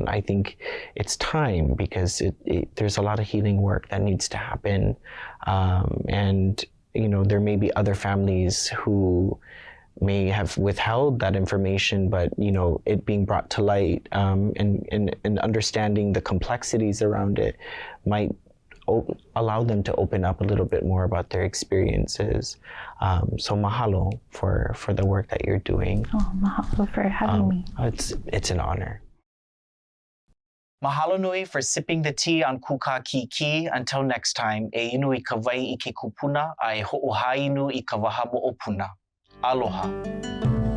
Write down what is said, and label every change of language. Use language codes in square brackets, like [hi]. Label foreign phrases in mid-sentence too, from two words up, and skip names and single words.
[en] I think it's time, because there's a lot of healing work that needs to happen, and there may be other families who may have withheld that information, but it being brought to light, and understanding the complexities around it might allow them to open up a little bit more about their experiences. So mahalo for the work that you're doing. Oh, mahalo for having me. It's an honor. [haw] Mahalo nui [en] for sipping the tea on Kūkā Kīkī. Until next time, [haw] e inu I ka wai I ke kupuna, a e hoʻohainu I ka waha moʻopuna. Aloha.